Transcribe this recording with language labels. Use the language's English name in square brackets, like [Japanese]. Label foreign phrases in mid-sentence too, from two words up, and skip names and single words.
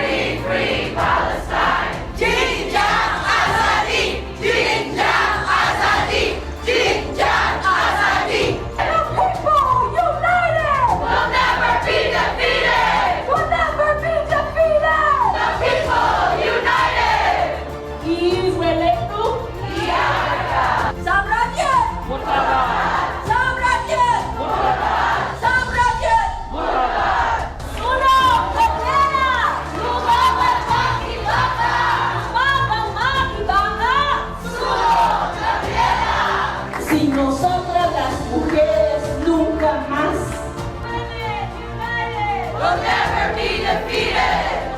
[English] Free Palestine! [Kurdish] Jinjan Azadi! Jinjan Azadi! Jinjan Azadi! [English] The people united! Will never be defeated! Will never be defeated! The people united! Israeliku Iarka! [Malay] Sang rakyat! Murtad. Sang rakyat! Sang rakyat! [Filipino] Sunog bendera! Lumaban makibaka! Lumaban makibaka! Sunog bendera! [Spanish] Sin nosotras las mujeres nunca más. [English] Will never be defeated!